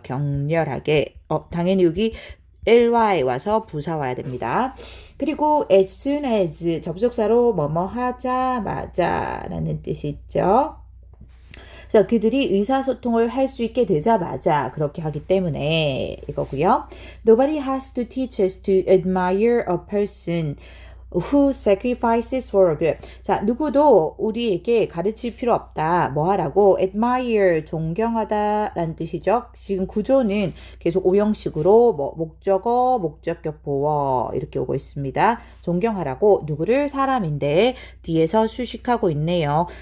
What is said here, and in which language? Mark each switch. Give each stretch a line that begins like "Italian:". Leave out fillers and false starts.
Korean: 격렬하게. 당연히 여기 ly 와서 부사 와야 됩니다. 그리고 as soon as 접속사로 뭐뭐 하자마자 라는 뜻이 있죠. 그래서 그들이 의사소통을 할 수 있게 되자마자 그렇게 하기 때문에 이거고요.
English: Nobody has to teach us to admire a person who sacrifices for a group.
Korean: 자, 누구도 우리에게 가르칠 필요 없다. 뭐 하라고? admire, 존경하다라는 뜻이죠. 지금 구조는 계속 오형식으로 뭐 목적어, 목적격 보어 이렇게 오고 있습니다. 존경하라고 누구를? 사람인데 뒤에서 수식하고 있네요.